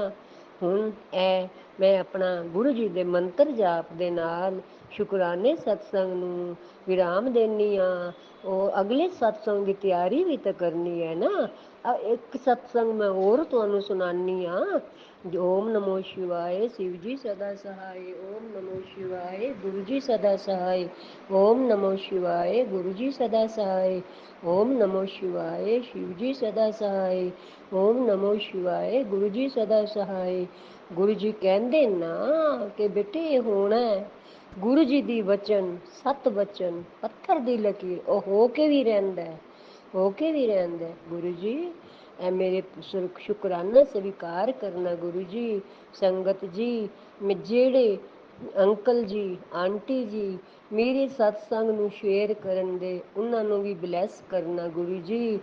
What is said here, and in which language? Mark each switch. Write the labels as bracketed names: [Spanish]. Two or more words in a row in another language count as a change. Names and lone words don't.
[Punjabi] ਹੁਣ ਮੈਂ ਆਪਣਾ ਗੁਰੂ ਜੀ ਦੇ ਮੰਤਰ ਜਾਪ ਦੇ ਨਾਲ ਸ਼ੁਕਰਾਨੇ ਸਤਸੰਗ ਨੂੰ ਵਿਰਾਮ ਦੇਣੀ ਆ। ਉਹ ਅਗਲੇ ਸਤਸੰਗ ਦੀ ਤਿਆਰੀ ਵੀ ਤਾਂ ਕਰਨੀ ਹੈ ਨਾ। ਇੱਕ ਸਤਸੰਗ ਮੈਂ ਹੋਰ ਤੁਹਾਨੂੰ ਸੁਣਾਨੀ ਆ। [Hindi] ओम नमो शिवाय, शिव जी सदा सहाय। ओम नमो शिवाय, गुरु जी सदा सहाय। ओम नमो शिवाय, गुरु जी सदा सहाय। ओम नमो शिवाय, शिव जी सदा सहाय। ओम नमो शिवाय, गुरु जी सदा सहाय। गुरु जी कहते ना कि बेटे ये होना है। [Punjabi] ਗੁਰੂ ਜੀ ਦੀ ਵਚਨ, ਸਤ ਵਚਨ, ਪੱਥਰ ਦੀ ਲਕੀਰ, ਉਹ ਹੋ ਕੇ ਵੀ ਰਹਿੰਦਾ ਹੈ, ਹੋ ਕੇ ਵੀ ਰਹਿੰਦਾ ਹੈ। ਗੁਰੂ ਜੀ ਇਹ ਮੇਰੇ ਸ਼ੁਕਰਾਨਾ ਸਵੀਕਾਰ ਕਰਨਾ ਗੁਰੂ ਜੀ। ਸੰਗਤ ਜੀ, ਜਿਹੜੇ ਅੰਕਲ ਜੀ, ਆਂਟੀ ਜੀ ਮੇਰੇ ਸਤਸੰਗ ਨੂੰ ਸ਼ੇਅਰ ਕਰਨ ਦੇ, ਉਹਨਾਂ ਨੂੰ ਵੀ ਬਲੈਸ ਕਰਨਾ ਗੁਰੂ ਜੀ।